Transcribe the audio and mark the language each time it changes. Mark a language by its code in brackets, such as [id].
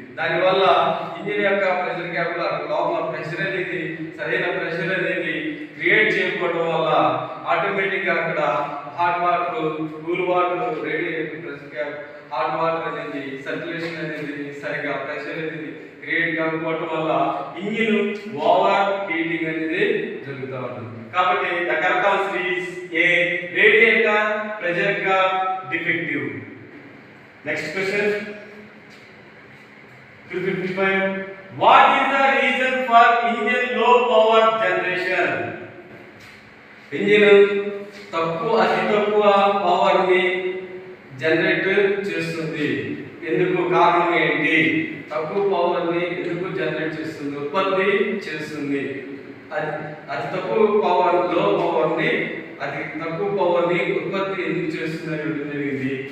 [te] దానివల్ల ఇంజిన్ యొక్క pressure cap లోపల ప్రెషర్ అనేది సరైన ప్రెషర్ అనేది క్రియేట్ చేయకపోవడం వల్ల ఆటోమేటిక్ గా అక్కడ hot water cool water radiator pressure cap hot water అనేది సర్క్యులేషన్ అనేది సరిగా ప్రెషర్ అనేది క్రియేట్ కాకపోవడం వల్ల ఇంజిన్ ఓవర్ హీటింగ్ అనేది జరుగుతూ ఉంటుంది. కాబట్టి [en] The correct answer is a radiator pressure cap defective. Next question 255. What is the reason for engine low power generation? [te] Engine అతి తక్కువ పవర్ ని జనరేట్ చేస్తుంది. ఎందుకు? కారణం ఏంటి? తక్కువ పవర్ ని ఎందుకు జనరేట్ చేస్తుంది, ఉత్పత్తి చేస్తుంది? అతి తక్కువ పవర్ లో పవర్ ని అతి తక్కువ పవర్ ని ఉత్పత్తి ఎందుకు చేస్తుంది అని జరిగింది.